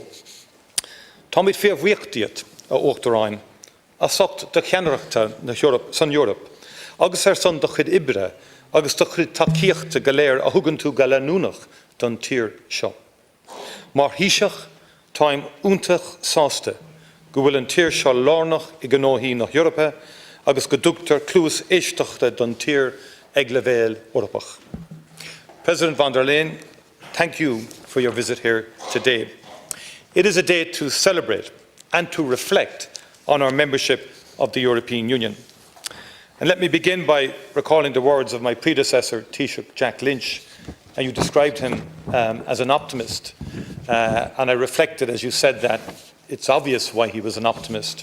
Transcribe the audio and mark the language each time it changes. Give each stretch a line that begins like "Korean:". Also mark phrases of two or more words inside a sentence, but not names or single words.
Irish: Tá muid fíomhhuíochtaíocht a Uachtaráin a socht de cheannaireachta san Eorp, agus san do chuid ibre agus do chuid tacaíochta go léir a thugann tú go leanúnach don tír seo. Mar híseach táim úntach sásta go bhfuil an tír seo lárnach I gnóthaí nach Eorpa agus go dtugtar clús éisteachta don tír ag leibhéal Eorpach.
English: President von der Leyen, thank you for your visit here today. It is a day to celebrate and to reflect on our membership of the European Union. And let me begin by recalling the words of my predecessor, Taoiseach Jack Lynch. And you described him as an optimist. And I reflected as you said that it's obvious why he was an optimist.